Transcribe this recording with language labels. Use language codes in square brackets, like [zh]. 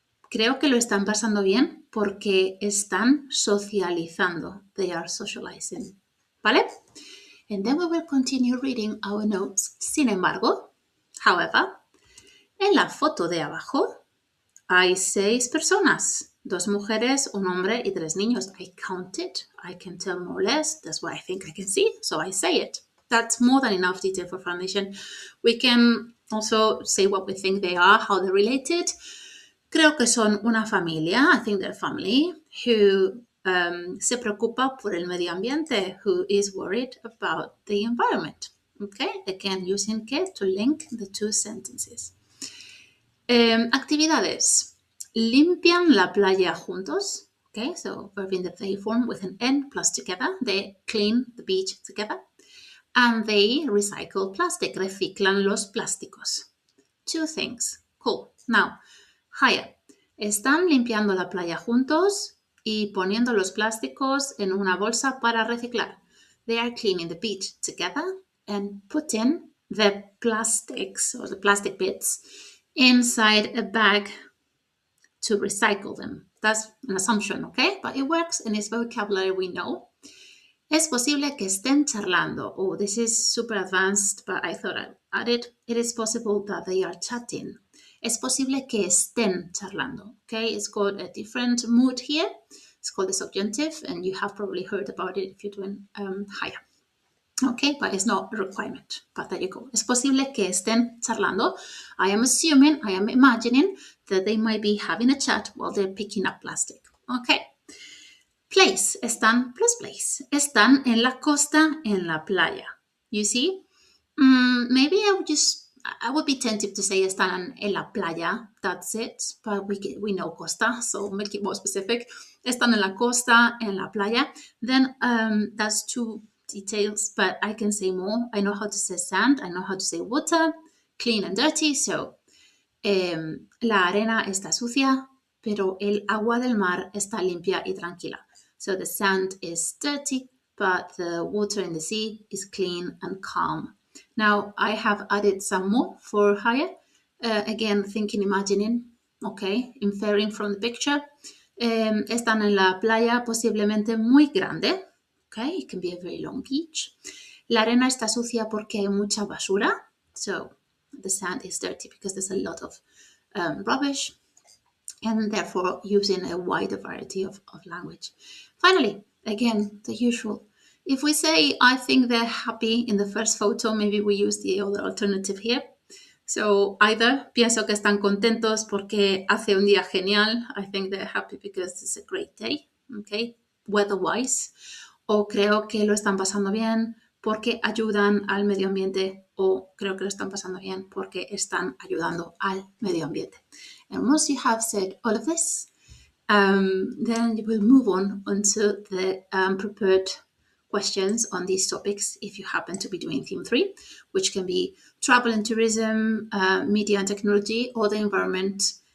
[es] Creo que lo están pasando bien porque están socializando. [en] They are socializing. [es] ¿Vale? [en] And then we will continue reading our notes. [es] Sin embargo, [en] however, [es] en la foto de abajo hay 6 personas. 2 mujeres, un hombre y 3 niños. [en] I counted. I can tell more or less. That's what I think I can see. So I say it. That's more than enough detail for foundation. We can also say what we think they are, how they're related. [es] Creo que son una familia, [en] I think they're a family, who [es] se preocupa por el medio ambiente, [en] who is worried about the environment. Okay, again, using que to link the 2 sentences. [es] Actividades. Limpian la playa juntos. [en] Okay, so verb in the they form with an N plus together. They clean the beach together. And they recycle plastic, [es] reciclan los plásticos. [en] 2 things. Cool. Now, higher. [es] Están limpiando la playa juntos y poniendo los plásticos en una bolsa para reciclar. [en] They are cleaning the beach together and putting the plastics or the plastic bits inside a bag to recycle them. That's an assumption, okay? But it works and it's vocabulary we know. [es] Es posible que estén charlando. [en] Oh, this is super advanced, but I thought I'd add it. It is possible that they are chatting. [es] Es posible que estén charlando. [en] Okay, it's got a different mood here. It's called the subjunctive, and you have probably heard about it if you're doing higher. Okay, but it's not a requirement. But there you go. [es] Es posible que estén charlando. [en] I am assuming, I am imagining that they might be having a chat while they're picking up plastic. Okay. Place, están plus place. [es] Están en la costa, en la playa. [en] You see? Maybe I would just I would be tempted to say [es] están en la playa. [en] That's it. But we know costa, so make it more specific. [es] Están en la costa, en la playa. [en] Then that's two details, but I can say more. I know how to say sand. I know how to say water, clean and dirty. [es] So la arena está sucia, pero el agua del mar está limpia y tranquila. [en] So the sand is dirty, but the water in the sea is clean and calm. Now, I have added some more for higher. Again, thinking, imagining, okay, inferring from the picture. [es] Están en la playa posiblemente muy grande. [en] Okay, it can be a very long beach. [es] La arena está sucia porque hay mucha basura. [en] So the sand is dirty because there's a lot of rubbish, and therefore using a wider variety of language. Finally, again, the usual. If we say, I think they're happy in the first photo, maybe we use the other alternative here. So either, [es] pienso que están contentos porque hace un día genial. [en] I think they're happy because it's a great day, okay, weather-wise. [es] O creo que lo están pasando bien porque ayudan al medio ambiente, o creo que lo están pasando bien porque están ayudando al medio ambiente. [en] And once you have said all of this, then you will move on onto the prepared questions on these topics if you happen to be doing theme 3, which can be travel and tourism, media and technology, or the environment.